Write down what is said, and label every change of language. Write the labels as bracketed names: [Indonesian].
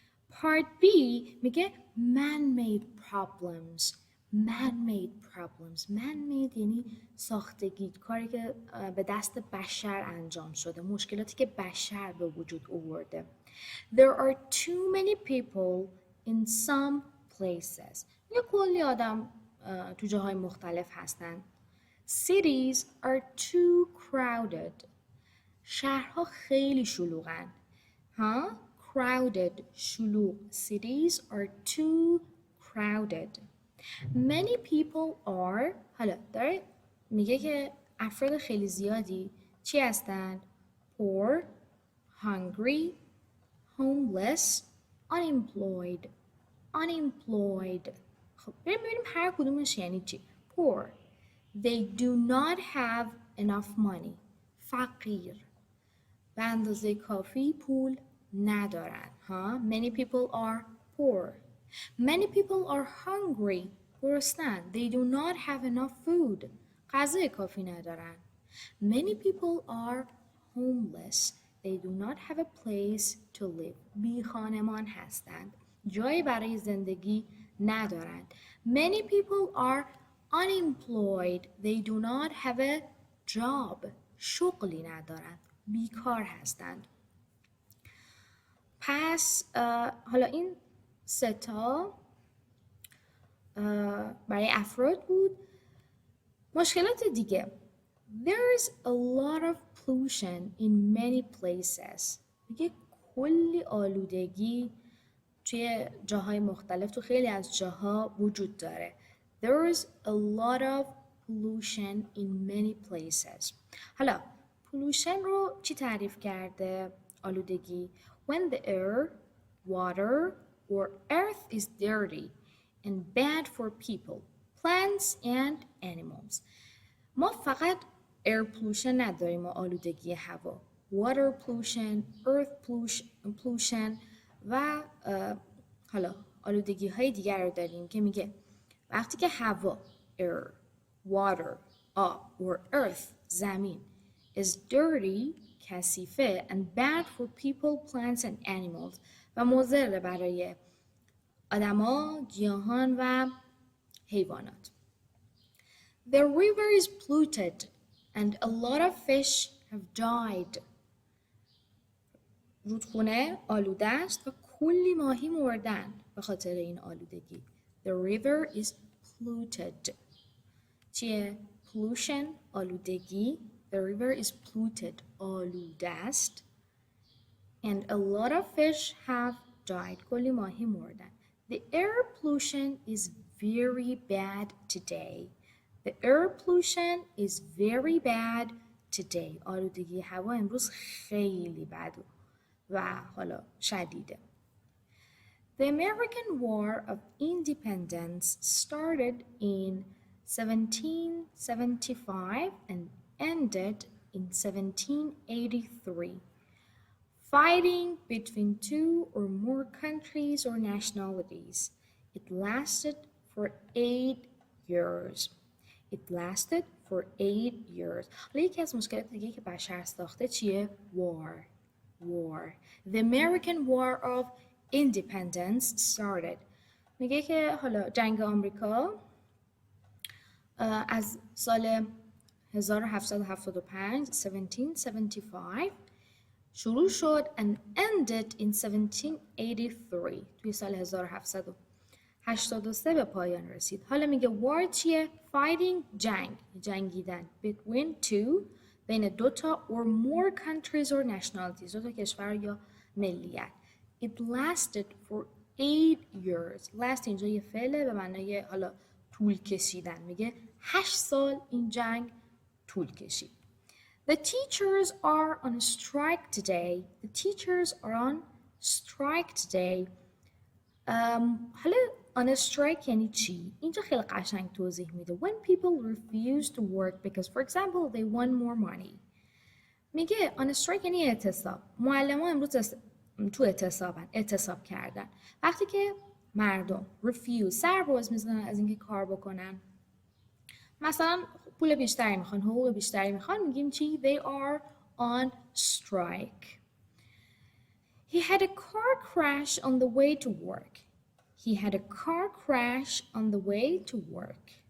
[English] Part B [Persian] میگه [English] man-made problems. [Persian] Man-made یعنی ساختگی، کاری که به دست بشر انجام شده، مشکلاتی که بشر به وجود آورده. [English] There are too many people in some places. [Persian] یه کلی آدم تو جاهای مختلف هستن. [English] Cities are too crowded. [Persian] شهرها خیلی شلوغن. ها؟ [English] Crowded. [Persian] شلوغ. [English] Cities are too crowded. Many people are. [Persian] حالا داره میگه که افراد خیلی زیادی چی هستن؟ [English] Poor, hungry, homeless, unemployed. Unemployed. [Persian] خب ببینیم هر کدومش یعنی چی. [English] Poor. They do not have enough money. [Persian] فقیر. به اندازه کافی پول ندارن. [English] Many people are poor. Many people are hungry. [Persian] گرسنن. [English] They do not have enough food. [Persian] غذای کافی ندارن. [English] Many people are homeless. They do not have a place to live. [Persian] بی خانمان هستند. جایی برای زندگی ندارند. [English] Many people are unemployed. They do not have a job. [Persian] شغلی ندارند. بیکار هستند. پس حالا این سه تا برای افراد بود. مشکلات دیگه. [English] There is a lot of pollution in many places. [Persian] میگه کلی آلودگی توی جاهای مختلف تو خیلی از جاها وجود داره. [English] There is a lot of pollution in many places. [Persian] حالا pollution رو چی تعریف کرده؟ آلودگی. [English] When the air, water or earth is dirty and bad for people, plants and animals. [Persian] ما فقط air pollution نداریم و آلودگی هوا. [English] Water pollution, earth pollution [Persian] و حالا آلودگی های دیگر رو داریم که میگه وقتی که هوا [English] air, water, [Persian] آب [English] or earth [Persian] زمین [English] is dirty [Persian] کثیفه [English] and bad for people, plants and animals [Persian] و مضر برای آدما، گیاهان و حیوانات. [English] The river is polluted and a lot of fish have died. [Persian] رودخونه آلوده است و کلی ماهی مردن به خاطر این آلودگی. [English] The river is polluted. [Persian] چیه؟ [English] Pollution [Persian] آلودگی. [English] The river is polluted [Persian] آلوده است. [English] And a lot of fish have died. [Persian] کلی ماهی مردن. [English] The air pollution is very bad today. The air pollution is very bad today. [Persian] آلودگی هوا امروز خیلی بد و حالا شدیده. [English] The American War of Independence started in 1775 and ended in 1783. Fighting between two or more countries or nationalities. It lasted for 8 years. It lasted for 8 years. [Persian] حالا یکی از مشکلات دیگه که بشر ساخته چیه؟ [English] War. The American War of Independence started. [Persian] میگه که حالا جنگ آمریکا از سال 1775 1775 شروع شد [English] and ended in 1783 [Persian] توی سال 1783 به پایان رسید. حالا میگه war چیه؟ [English] Fighting [Persian] جنگیدن [English] between two [Persian] بین دوتا [English] or more countries or nationalities [Persian] دوتا کشور یا ملیت. [English] It lasted for 8 years. [Persian] Last اینجا یه فعله به معنای حالا طول کشیدن. میگه 8 سال این جنگ طول کشید. [English] The teachers are on strike today. The teachers are on strike today. [Persian] حالا on a strike یعنی چی؟ اینجا خیلی قشنگ توضیح میده. [English] When people refuse to work because for example they want more money. [Persian] میگه on a strike یعنی اعتصاب. معلمان امروز تو اعتصاب کردن. وقتی که مردم refuse سر باز میزنن از اینکه کار بکنن. مثلا پول بیشتری میخوان، حقوق بیشتری میخوان، میگیم چی؟ [English] They are on strike. He had a car crash on the way to work. He had a car crash on the way to work.